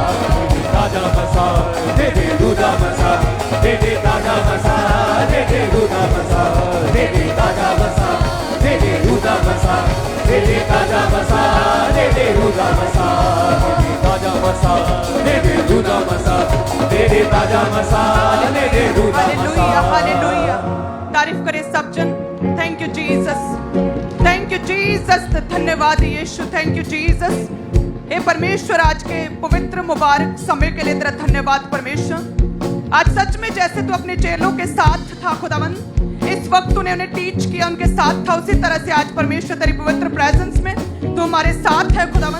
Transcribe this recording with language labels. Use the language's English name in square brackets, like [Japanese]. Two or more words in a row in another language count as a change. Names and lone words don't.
[Punjabi] ਤਾਜਾ ਮਸਾ, ਦੇ ਦੇ ਰੂਦਾ ਮਸਾ, ਦੇ ਦੇ ਤਾਜਾ ਮਸਾ, ਦੇ ਦੇ ਰੂਦਾ ਮਸਾ, ਦੇ ਦੇ ਤਾਜਾ ਮਸਾ, ਦੇ ਦੇ ਰੂਦਾ ਮਸਾ, ਦੇ ਦੇ ਤਾਜਾ ਮਸਾ, ਦੇ ਦੇ ਰੂਦਾ ਮਸਾ, ਦੇ ਦੇ ਤਾਜਾ ਮਸਾ, ਦੇ ਦੇ ਰੂਦਾ ਮਸਾ, ਦੇ ਦੇ ਤਾਜਾ ਮਸਾ, ਦੇ ਦੇ ਰੂਦਾ ਮਸਾ। [Hindi] हालेलुया, तारीफ करे सब जन। [English] Thank you Jesus, thank you Jesus, [Hindi] धन्यवाद यीशु, [English] Thank you Jesus. [Hindi] हे परमेश्वर, आज के पवित्र मुबारक समय के लिए तेरा धन्यवाद परमेश्वर। आज सच में जैसे तू अपने चेलों के साथ था खुदावन, इस वक्त तूने उन्हें टीच किया, उनके साथ था, उसी तरह से आज परमेश्वर तेरी पवित्र प्रेजेंस में तू हमारे साथ है खुदावन।